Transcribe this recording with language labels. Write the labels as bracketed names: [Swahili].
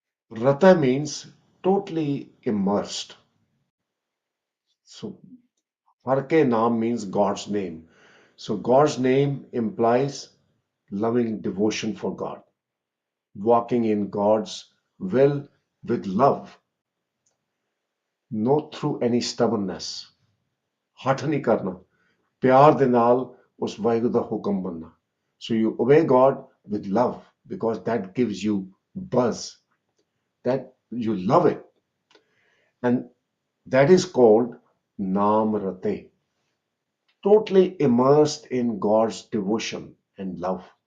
[English] Rata means totally immersed. So Har ke naam means God's name. So God's name implies loving devotion for God, walking in God's will with love, not through any stubbornness. [Punjabi] ਹਠ ਨਹੀਂ ਕਰਨਾ, ਪਿਆਰ ਦੇ ਨਾਲ ਉਸ ਵਾਹਿਗੁਰੂ ਦਾ ਹੁਕਮ ਮੰਨਣਾ. [English] So you obey God with love because that gives you buzz, that you love it. And that is called Naam Rate, totally immersed in God's devotion and love.